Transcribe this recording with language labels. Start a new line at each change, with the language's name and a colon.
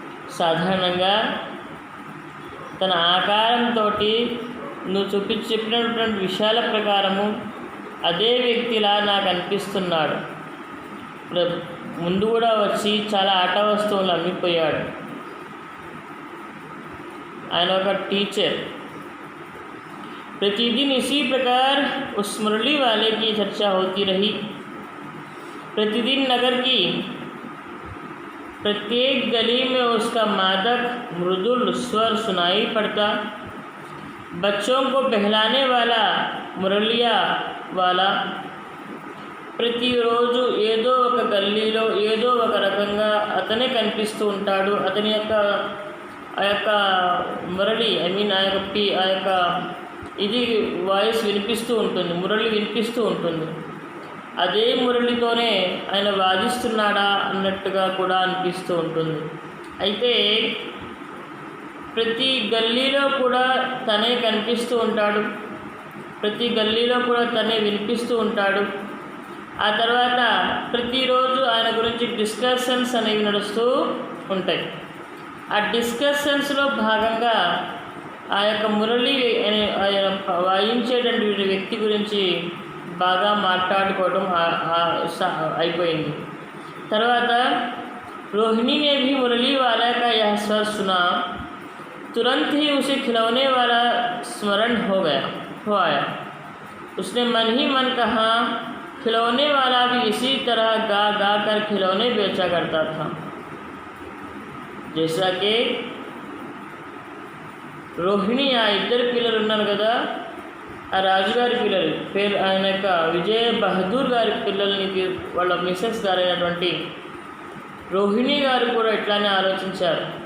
Telugu: సాధారణంగా తన ఆకారంతో నువ్వు చెప్పినటువంటి విషయాల ప్రకారము అదే వ్యక్తిలా నాకు అనిపిస్తున్నాడు. ముందు కూడా వచ్చి చాలా ఆట వస్తువులు అమ్మిపోయాడు. ఆయన ఒక టీचर.
Hindi: प्रतिदिन इसी प्रकार उस मुरली वाले की चर्चा होती रही. प्रतिदिन नगर की प्रत्येक गली में उसका मादक मृदुल स्वर सुनाई पड़ता. बच्चों को बहलाने वाला मुरलिया वाला
Telugu: ప్రతిరోజు ఏదో ఒక గల్లీలో ఏదో ఒక రకంగా అతనే కనిపిస్తూ ఉంటాడు. అతని యొక్క ఆ యొక్క మురళి ఆ యొక్క ఇది వాయిస్ వినిపిస్తూ ఉంటుంది, మురళి వినిపిస్తూ ఉంటుంది. అదే మురళితోనే ఆయన వాదిస్తున్నాడా అన్నట్టుగా కూడా అనిపిస్తూ ఉంటుంది. అయితే ప్రతి గల్లీలో కూడా తనే కనిపిస్తూ ఉంటాడు, ప్రతి గల్లీలో కూడా తనే వినిపిస్తూ ఉంటాడు. ఆ తర్వాత ప్రతిరోజు ఆయన గురించి డిస్కషన్స్ అనేవి నడుస్తూ ఉంటాయి. ఆ డిస్కషన్స్లో భాగంగా ఆ యొక్క మురళి వాయించేటువంటి వ్యక్తి గురించి బాగా మాట్లాడుకోవడం అయిపోయింది. తర్వాత
Hindi: रोहिणी ने भी मुरली वाला का यह स्वर सुना, तुरंत ही उसे खिलौने वाला स्मरण हो आया. उसने मन ही मन कहा, खिलौने वाला भी इसी तरह गा कर खिलौने बेचा करता था. जैसा कि
Telugu: రోహిణి ఆ ఇద్దరు పిల్లలు ఉన్నారు కదా, ఆ రాజుగారి పిల్లలు పేరు ఆయన యొక్క విజయ బహదూర్ గారి పిల్లల్ని వాళ్ళ మిసెస్ గారైనటువంటి రోహిణి గారు కూడా ఇట్లానే ఆలోచించారు.